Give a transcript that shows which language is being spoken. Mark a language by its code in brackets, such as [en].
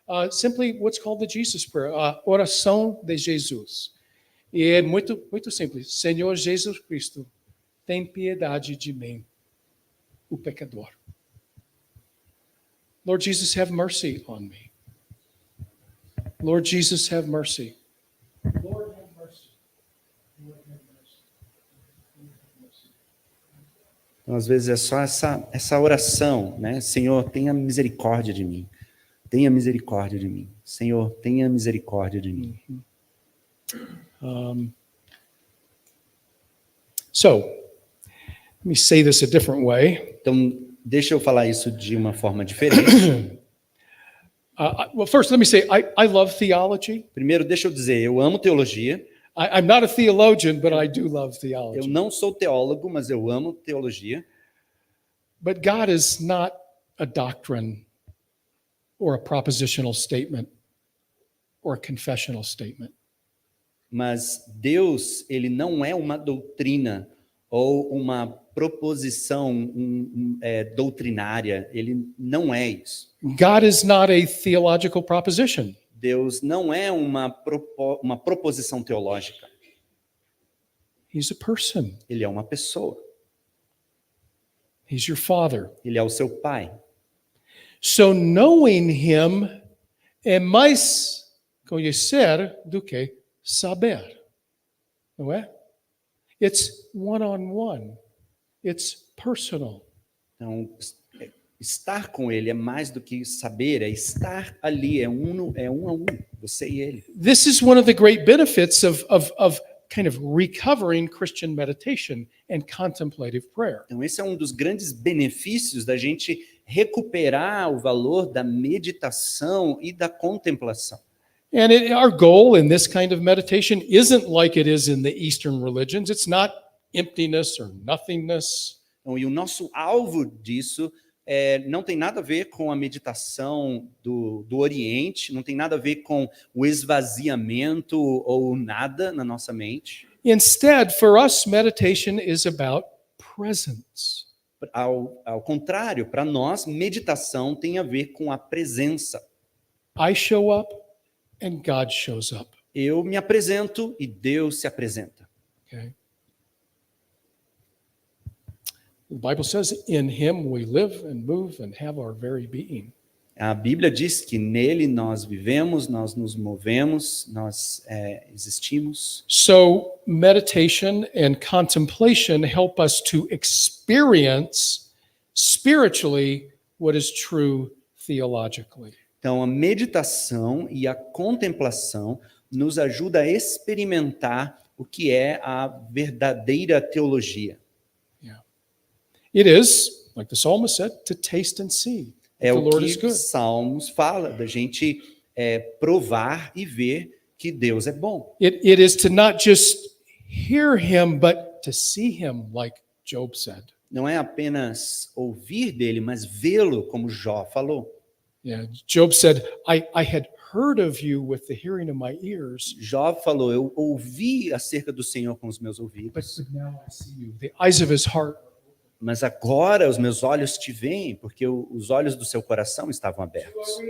[en] Simply what's called the Jesus Prayer, [pt] a oração de Jesus. E é muito, muito simples. Senhor Jesus Cristo, tem piedade de mim, o pecador. [en] Lord Jesus, have mercy on me. Lord Jesus, have mercy. Lord, have mercy. Lord, have mercy. Lord, have mercy. [pt] Então, às vezes é só essa oração, né? Senhor, tenha misericórdia de mim. Tenha misericórdia de mim. Senhor, tenha misericórdia de mim. [en] So, let me say this a different way. [pt] Então, deixa eu falar isso de uma forma diferente. [en] Well, first, let me say, I love theology. [pt] Primeiro, deixa eu dizer, eu amo teologia. [en] I'm not a theologian, but I do love [pt] Eu [en] theology. [pt] não sou teólogo, mas eu amo teologia. [en] But God is not a doctrine or a propositional statement or a confessional statement. [pt] Mas Deus, ele não é uma doutrina ou uma proposição doutrinária. Ele não é isso. [en] God is not a theological proposition. [pt] Deus não é uma proposição teológica. [en] He's a person. [pt] Ele é uma pessoa. [en] He's your father. [pt] Ele é o seu pai. [en] So knowing him [pt] é mais conhecer do que saber. Não é? [en] It's one-on-one. It's personal. [pt] Então, estar com ele é mais do que saber, é estar ali, é um a um, você e ele. [en] This is one of the great benefits of kind of recovering Christian meditation and contemplative prayer. [pt] Então, esse é um dos grandes benefícios da gente recuperar o valor da meditação e da contemplação. [en] And our goal in this kind of meditation isn't like it is in the Eastern religions. It's not emptiness or nothingness. [pt] Então, e o nosso alvo disso não tem nada a ver com a meditação do Oriente, não tem nada a ver com o esvaziamento ou nada na nossa mente. [en] Instead, for us, meditation is about presence. [pt] Ao contrário, para nós, meditação tem a ver com a presença. [en] I show up and God shows up. [pt] Eu me apresento e Deus se apresenta. [en] Okay. The Bible says, in him we live and move and have our very being. [pt] A Bíblia diz que nele nós vivemos, nós nos movemos, nós existimos. [en] So meditation and contemplation help us to experience spiritually what is true theologically. [pt] Então, a meditação e a contemplação nos ajuda a experimentar o que é a verdadeira teologia. [en] Yeah. It is, like the psalmist said, to taste and see that [pt] É [en] the [pt] o [en] Lord is [pt] que [en] good. [pt] os Salmos fala, da gente provar e ver que Deus é bom. [en] It is to not just hear him, but to see him, like Job said. [pt] Não é apenas ouvir dele, mas vê-lo, como Jó falou. [en] Yeah, Job said, I had heard of you with the hearing of my ears, [pt] Jó falou, eu ouvi acerca do Senhor com os meus ouvidos, [en] but now I see you. The eyes of his heart. [pt] mas agora os meus olhos te veem, porque os olhos do seu coração estavam abertos.